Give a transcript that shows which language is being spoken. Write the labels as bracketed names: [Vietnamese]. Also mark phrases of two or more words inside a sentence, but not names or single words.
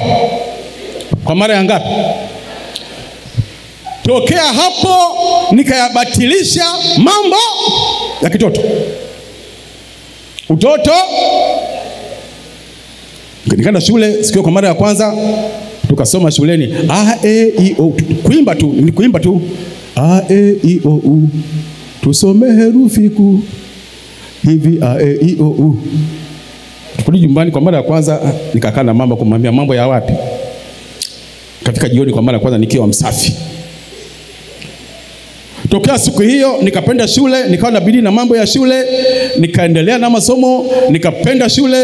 [Swahili] Kwa mara ya ngapi? Tokea hapo nikayabatilisha mambo ya kitoto. Utoto. Nikaenda shule sikio kwa mara ya kwanza, tukasoma shuleni a e i o, kuimba tu a e i o u, tusome herufi kuu hivi a e i o u. Tukuli nyumbani kwa mara ya kwanza, nikakaa na mama kumwambia mambo ya wapi. Kafika jioni kwa mara ya kwanza nikiwa msafi. Tokea siku hiyo nikapenda shule, nikawa na bidii na mambo ya shule, nikaendelea na masomo, nikapenda shule.